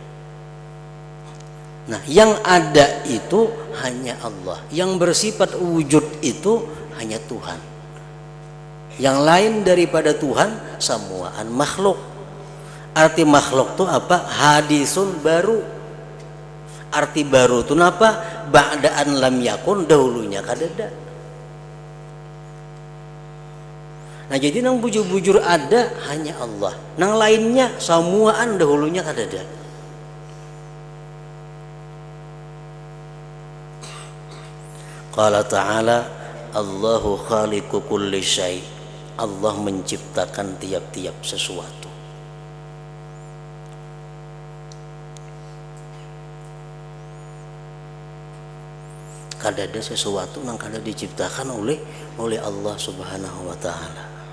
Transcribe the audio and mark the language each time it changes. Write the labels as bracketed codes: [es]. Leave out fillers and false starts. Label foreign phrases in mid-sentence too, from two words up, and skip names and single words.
[bjn] Nah, yang ada itu hanya Allah, yang bersifat wujud itu hanya Tuhan. Yang lain daripada Tuhan semuaan makhluk. Arti makhluk itu apa? Hadisun baru. Arti baru itu apa? [ar] Ba'daan lam yakun, [bjn] dahulunya kadada. Nah, jadi nang bujur-bujur ada hanya Allah, nang lainnya semuaan dahulunya kadada. [ar] Qala ta'ala Allahu khaliqu kulli syai', [bjn] Allah menciptakan tiap-tiap sesuatu. Kadada sesuatu nang kada diciptakan oleh Allah [ar] Subhanahu wa taala.